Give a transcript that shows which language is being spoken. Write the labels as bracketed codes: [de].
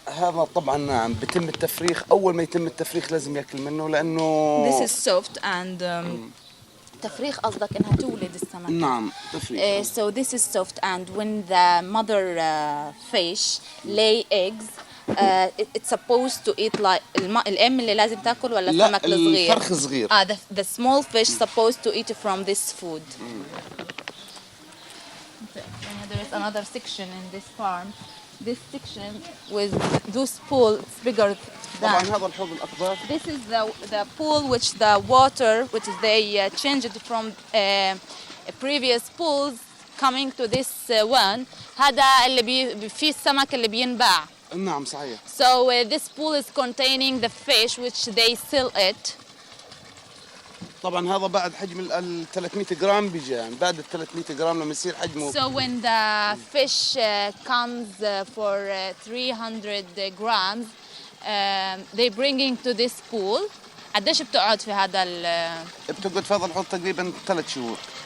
[ar] هذا طبعا نعم بيتم التفريخ. اول ما يتم التفريخ لازم ياكل منه لانه [en] This is soft and [ar] تفريخ قصدك انها تولد السمكة. نعم تفريخ. [en] So this is soft and when the mother fish lay eggs it's supposed to eat like [ar] الام اللي لازم تاكل ولا السمك الصغير؟ الفرخ الصغير. [en] The small fish supposed to eat from this food. There is another section in this farm. This section with those pool it's bigger [ar] طبعا [en] than. [ar] هذا الحوض الاخضر. [en] This is the pool which the water which they changed from previous pools coming to this one. [ar] هذا اللي فيه السمك اللي بينباع. نعم صحيح. [en] So this pool is containing the fish which they sell it. [ar] طبعا هذا بعد حجم ال 300 جرام بيجي بعد ال 300 جرام لما يصير حجمه. [en] So when the fish comes for 300 grams they bringing to this pool. [ar] قديش بتقعد في هذا بتقعد في هذا الحوض تقريبا 3 شهور.